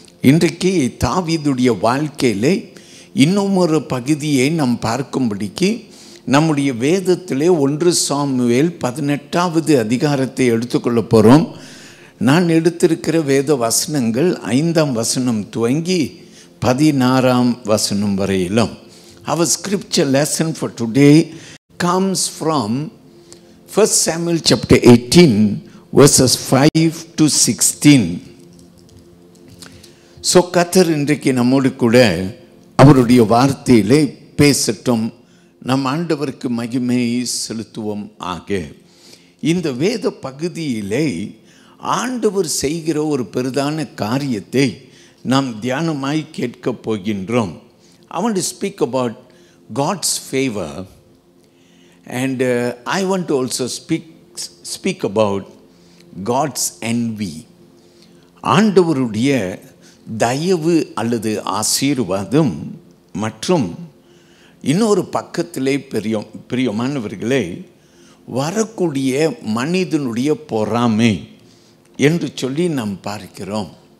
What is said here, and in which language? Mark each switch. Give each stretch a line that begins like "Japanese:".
Tamil: இன்றைக்கு தாவீதுடைய வாழ்க்கையிலே இன்னும் ஒரு பகுதியை நாம் பார்க்கும்படிக்கு நம்முடைய வேதத்திலே 1 சாமுவேல் 18வது அதிகாரத்தை எடுத்துக்கொள்ள போகிறோம். நான் எடுத்திருக்கிற வேத வசனங்கள் 5ஆம் வசனம் துவங்கி 16ஆம் வசனம் வரையிலும்.
English: Our scripture lesson for today comes from 1 Samuel chapter 18 verses 5 to 16.
Tamil: So கர்த்தர் இன்றைக்கு நம்மோடு கூட அவருடைய வார்த்தையிலே பேசட்டும். நம் ஆண்டவருக்கு மகிமை செலுத்துவோம் ஆக. இந்த வேத பகுதியிலே ஆண்டவர் செய்கிற ஒரு பெரிதான காரியத்தை நாம் தியானமாய் கேட்கப் போகின்றோம்.
English: I want to speak about God's favor and I want to also speak about God's envy.
Tamil: ஆண்டவருடைய தயவு அல்லது ஆசீர்வாதம் மற்றும் இன்னொரு பக்கத்திலே பிரியமானவர்களே வரக்கூடிய மனிதனுடைய பொறாமை என்று சொல்லி நாம் பார்க்கிறோம்.